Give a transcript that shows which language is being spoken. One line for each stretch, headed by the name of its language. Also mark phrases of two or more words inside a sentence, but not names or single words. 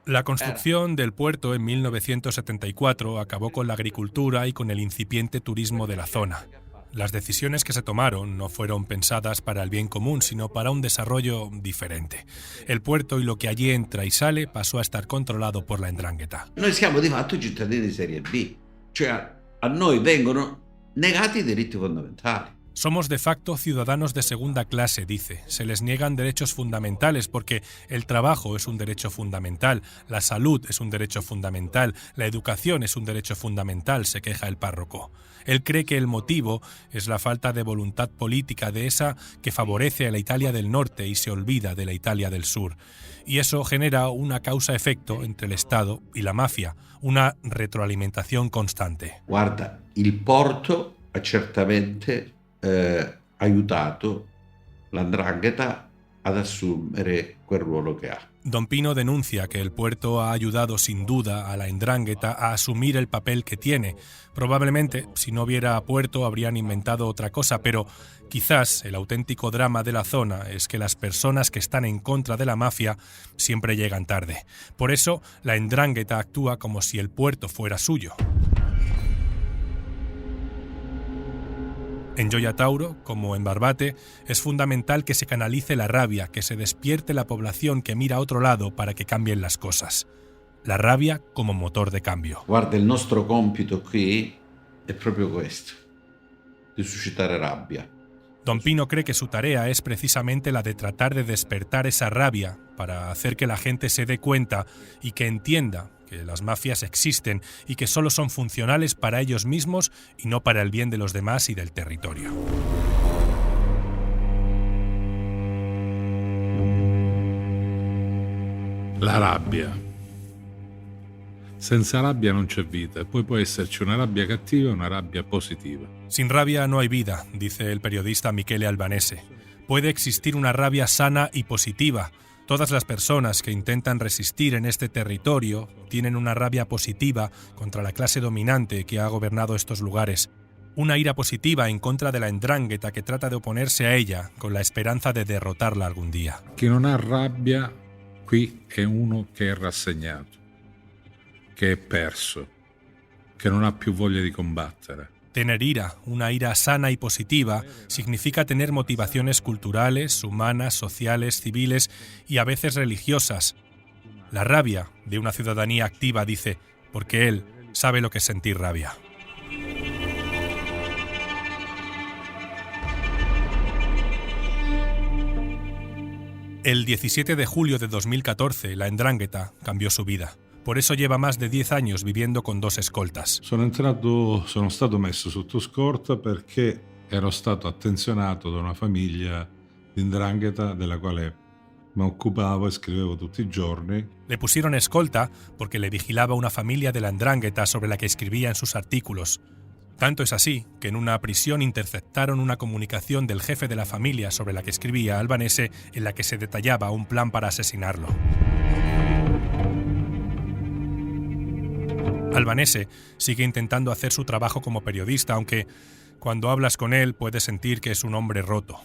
Spanish: La construcción del puerto en 1974 acabó con la agricultura y con el incipiente turismo de la zona. Las decisiones que se tomaron no fueron pensadas para el bien común, sino para un desarrollo diferente. El puerto y lo que allí entra y sale pasó a estar controlado por la 'ndrangheta.
Italian: Noi siamo di fatto cittadini di serie B, cioè a noi vengono negati i diritti fondamentali.
Spanish: Somos de facto ciudadanos de segunda clase, dice. Se les niegan derechos fundamentales porque el trabajo es un derecho fundamental, la salud es un derecho fundamental, la educación es un derecho fundamental, se queja el párroco. Él cree que el motivo es la falta de voluntad política de esa que favorece a la Italia del norte y se olvida de la Italia del sur. Y eso genera una causa-efecto entre el Estado y la mafia, una retroalimentación constante.
Italian: Guarda, il porto ha certamente aiutato l''ndrangheta ad assumere quel ruolo che ha.
Spanish: Don Pino denuncia que el puerto ha ayudado sin duda a la 'Ndrangheta a asumir el papel que tiene. Probablemente, si no hubiera puerto, habrían inventado otra cosa, pero quizás el auténtico drama de la zona es que las personas que están en contra de la mafia siempre llegan tarde. Por eso, la 'Ndrangheta actúa como si el puerto fuera suyo. En Gioia Tauro, como en Barbate, es fundamental que se canalice la rabia, que se despierte la población que mira a otro lado para que cambien las cosas. La rabia como motor de cambio.
Italian: Guarda, il nostro compito qui è proprio questo, di suscitare rabbia.
Spanish: Don Pino cree que su tarea es precisamente la de tratar de despertar esa rabia para hacer que la gente se dé cuenta y que entienda que las mafias existen y que solo son funcionales para ellos mismos y no para el bien de los demás y del territorio.
Italian: La rabbia. Senza rabbia non c'è vita, e poi può esserci una rabbia cattiva e una rabbia positiva.
Spanish: Sin rabia no hay vida, dice el periodista Michele Albanese. Puede existir una rabia sana y positiva. Todas las personas que intentan resistir en este territorio tienen una rabia positiva contra la clase dominante que ha gobernado estos lugares. Una ira positiva en contra de la 'Ndrangheta que trata de oponerse a ella con la esperanza de derrotarla algún día.
Italian: Chi non ha rabbia qui è uno che è rassegnato, che è perso, che non ha più voglia di combattere.
Spanish: Tener ira, una ira sana y positiva, significa tener motivaciones culturales, humanas, sociales, civiles y a veces religiosas. La rabia de una ciudadanía activa, dice, porque él sabe lo que es sentir rabia. El 17 de julio de 2014, la 'Ndrangheta cambiò su vida. Por eso lleva más de 10 años viviendo con 2 escoltas.
Italian: Sono stato messo sotto scorta perché ero stato attenzionato da una famiglia di 'Ndrangheta della quale mi occupavo e scrivevo tutti i giorni.
Spanish: Le pusieron escolta porque le vigilaba una familia de la 'Ndrangheta sobre la que escribía en sus artículos. Tanto es así que en una prisión interceptaron una comunicación del jefe de la familia sobre la que escribía Albanese, en la que se detallaba un plan para asesinarlo. Albanese sigue intentando hacer su trabajo como periodista, aunque cuando hablas con él puedes sentir que es un hombre roto.